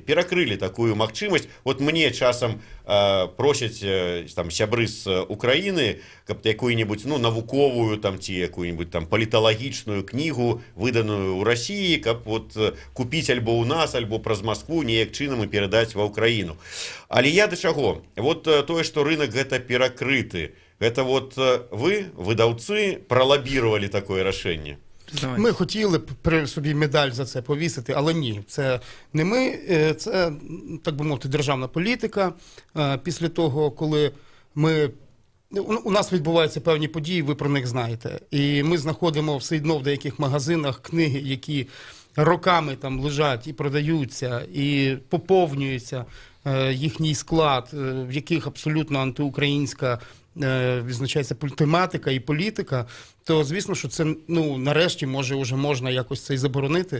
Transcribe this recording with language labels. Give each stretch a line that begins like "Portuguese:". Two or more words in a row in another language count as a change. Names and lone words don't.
Belarusian: Перакрылі такую магчымасць. Вот мне часам просяць там сябры з Украіны, каб якую-небудзь навуковую там ці якую-небудзь там паліталагічную кнігу, выданую ў Расіі, каб вот купіць альбо ў нас, альбо праз Маскву неяк чынам і перадаць ва Украіну. Але я да чаго? Вот тое, што рынок гэта перакрыты. Гэта вот вы, выдаўцы, пралабіравалі такое рашэнне?
Ukrainian: Ми хотіли при собі медаль за це повісити, але ні, це не ми, це, так би мовити, державна політика. Після того, коли у нас відбуваються певні події, ви про них знаєте. І ми знаходимо все одно в деяких магазинах книги, які роками там лежать і продаються, і поповнюється їхній склад, в яких абсолютно антиукраїнська відзначається тематика і політика, то звісно, що це, нарешті, може, вже можна якось це і заборонити.